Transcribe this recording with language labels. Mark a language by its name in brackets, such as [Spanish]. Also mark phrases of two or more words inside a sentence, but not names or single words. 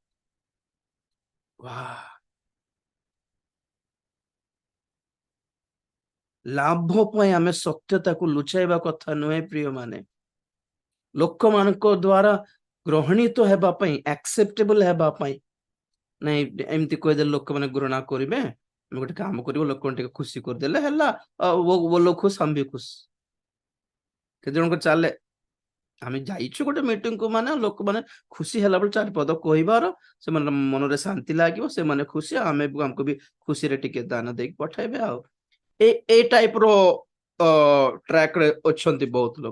[Odia] ଲାଭ ପାଇଁ ଆମେ ସତ୍ୟତାକୁ ଲୁଚାଇବା କଥା ନୁହେଁ ପ୍ରିୟ ମାନେ। ଲୋକମାନଙ୍କ ଦ୍ୱାରା ଗ୍ରହଣୀତ ହେବା ପାଇଁ, ଆକ୍ସେପ୍ଟେବଲ ହେବା ପାଇଁ ନାଇଁ, ଏମିତି କହିଦେଲେ ଲୋକମାନେ ଘୃଣା କରିବେ। ଆମେ ଗୋଟେ କାମ କରିବ, ଲୋକଙ୍କୁ ଟିକେ ଖୁସି କରିଦେଲେ ହେଲା, [Hindi] वो लोग खुश हम भी खुश। [Odia] କେତେ ଜଣଙ୍କ ଚାଲେ, ଆମେ ଯାଇଛୁ ଗୋଟେ ମିଟିଂ କୁ, ମାନେ ଲୋକମାନେ ଖୁସି ହେଲା ବେଳେ ଚାରି ପଦ କହିବାର, ସେମାନେ ମନରେ ଶାନ୍ତି ଲାଗିବ, ସେମାନେ ଖୁସି, ଆମକୁ ବି ଖୁସିରେ ଟିକେ ଦାନ ଦେଇକି ପଠାଇବେ। ଆଉ ଏ ଟାଇପ ର ଟ୍ରାକ ରେ ଅଛନ୍ତି ବହୁତ ଲୋକ।